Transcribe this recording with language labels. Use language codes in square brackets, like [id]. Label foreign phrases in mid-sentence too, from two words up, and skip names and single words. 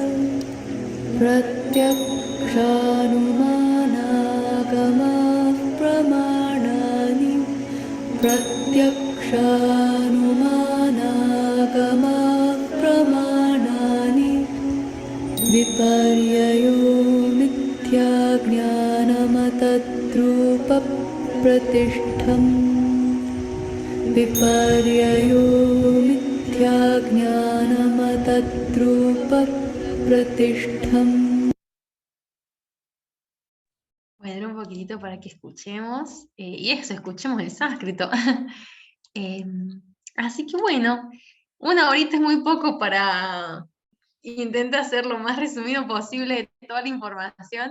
[sa] प्रत्यक्षानुमानागमाः प्रमाणानि प्रत्यक्षानुमानागमाः प्रमाणानि विपर्ययो मिथ्याज्ञानमतद्रूपप्रतिष्ठम् विपर्ययो मिथ्याज्ञानमतद्रूपप्रतिष्ठम्. [es] Bueno, un poquitito para que escuchemos, y eso, escuchemos el sánscrito. Así que bueno, una horita es muy poco para intentar hacer lo más resumido posible de toda la información.